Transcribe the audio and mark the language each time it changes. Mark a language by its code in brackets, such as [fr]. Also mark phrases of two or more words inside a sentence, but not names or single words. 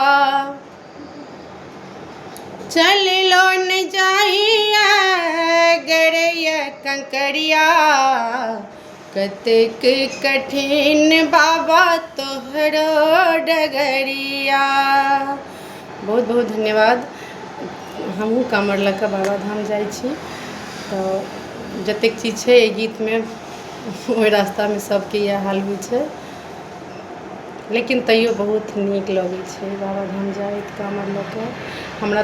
[mai] चललो न जाइए गरैया कंकरिया, कतेक कठिन बाबा तोहरो डगरिया। बहुत बहुत धन्यवाद। हमहूँ कामर लऽ कऽ बाबाधाम जाइ छी, तऽ जतेक चीज छै एहि गीतमे ओहि रास्तामे सबके इएह हाल होइ छै, लेकिन तैयो बहुत नीक लगै छै बाबाधाम जाइत कामर लऽ कऽ।